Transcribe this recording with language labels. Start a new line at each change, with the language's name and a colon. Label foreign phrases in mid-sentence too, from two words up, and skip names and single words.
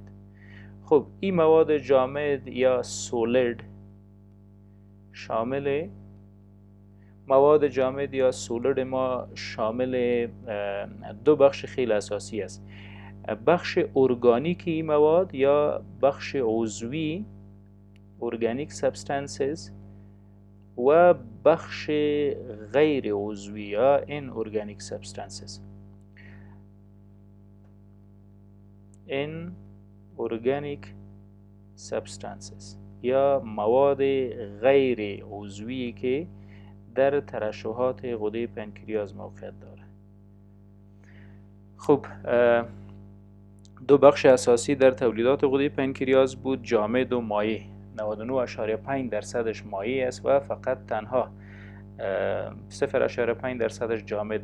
Persian: خب این مواد جامد یا سولید شامل مواد جامد یا سولید ما شامل دو بخش خیلی اساسی است. بخش ارگانیک این مواد یا بخش عضوی
English: organic substances
Persian: و بخش غیر عضوی یا
English: inorganic substances. inorganic substances
Persian: یا مواد غیر عضوی که در ترشحات غده پنکریاس موقعیت داره. خب دو بخش اساسی در تولیدات غده پنکریاس بود، جامد و مایع. 99.5% مایع است و فقط تنها 0.5% جامد.